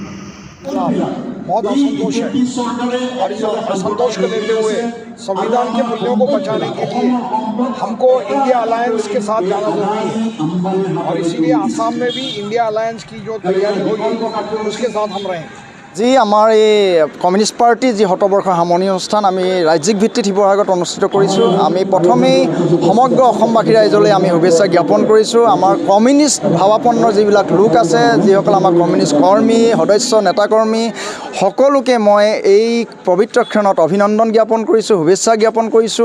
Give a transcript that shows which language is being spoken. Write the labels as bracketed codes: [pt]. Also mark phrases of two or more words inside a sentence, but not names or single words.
[hi] बहुत असंतोष है और इस असंतोष को लेते हुए संविधान के मूल्यों को बचाने के लिए हमको इंडिया अलायंस के साथ जाना जरूरी है और इसीलिए आसाम में भी इंडिया अलायंस की जो तैयारी होगी उसके साथ हम रहेंगे। [as] जी আমাৰ এই কমিউনিষ্ট পাৰ্টি যি শতবৰ্ষ সামৰণি অনুষ্ঠান আমি ৰাজ্যিক ভিত্তিত শিৱসাগৰত অনুষ্ঠিত কৰিছোঁ। আমি প্ৰথমেই সমগ্ৰ অসমবাসী ৰাইজলৈ আমি শুভেচ্ছা জ্ঞাপন কৰিছোঁ। আমাৰ কমিউনিষ্ট ভাৱাপন্ন যিবিলাক লোক আছে, যিসকল আমাৰ কমিউনিষ্ট কৰ্মী, সদস্য, নেতাকৰ্মী সকলোকে মই এই পবিত্ৰ ক্ষণত অভিনন্দন জ্ঞাপন কৰিছোঁ, শুভেচ্ছা জ্ঞাপন কৰিছোঁ।